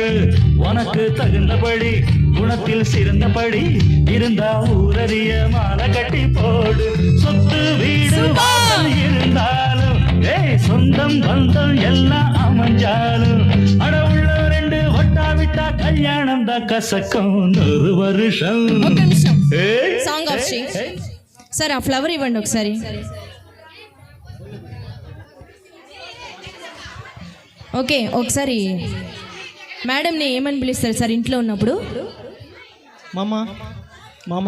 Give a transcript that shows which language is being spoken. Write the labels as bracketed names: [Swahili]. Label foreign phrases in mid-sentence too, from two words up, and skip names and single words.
[Tamil] உனக்கு தகுந்தபடி குணத்தில் சிறந்தபடி இருந்தா ஊரறிய மாலை கட்டி போடு. சொத்து வீடு இருந்தாலும் சொந்தம் பந்தம் எல்லாம் அமைஞ்சாலும் அட உள்ள 2 ஒட்டா விட்டா கல்யாணம் தான் கசக்கம். 100 வருஷம். [English] song of [Telugu] శ్రీ సార్ ఆ ఫ్లవర్ ఇవ్వండి ఒకసారి. ఓకే ఒకసారి మేడంని ఏమని పిలుస్తారు సార్ ఇంట్లో ఉన్నప్పుడు? మామా మామా.